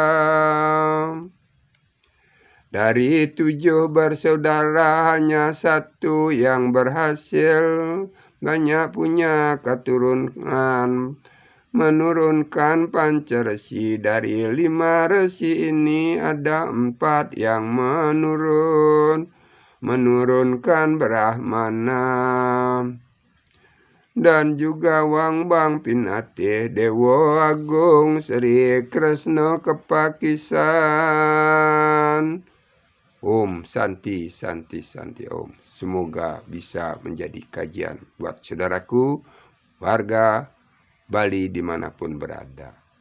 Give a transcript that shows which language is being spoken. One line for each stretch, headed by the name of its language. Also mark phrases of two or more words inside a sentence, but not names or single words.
Indonesian: Dari 7 bersaudara hanya 1 yang berhasil, banyak punya keturunan menurunkan Pancaresi. Dari 5 resi ini ada 4 yang menurunkan Brahmana. Dan juga Wangbang Pinate, Dewa Agung Sri Kresna Kepakisan.
Sanskrit: Om Santi Santi Santi Om.
Indonesian: Semoga bisa menjadi kajian buat saudaraku warga Bali dimanapun berada.